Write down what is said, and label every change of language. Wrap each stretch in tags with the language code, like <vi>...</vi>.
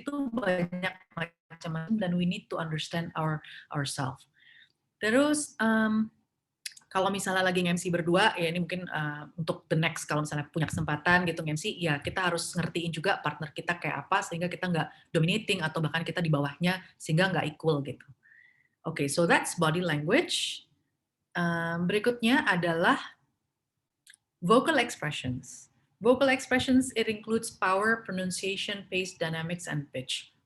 <id>Itu banyak macam-macam dan</id> <en>we need to understand ourselves.</en> <id>Terus kalau misalnya lagi nge-MC berdua, ya ini mungkin untuk the next, kalau misalnya punya kesempatan gitu nge-MC, ya kita harus ngertiin juga partner kita kayak apa, sehingga kita nggak dominating, atau bahkan kita di bawahnya, sehingga nggak equal gitu.</id> <en>Oke, so that's body language.</en> <id>Berikutnya adalah vocal expressions.</id> <en>Vocal expressions, it includes power, pronunciation, pace, dynamics, and pitch.</en>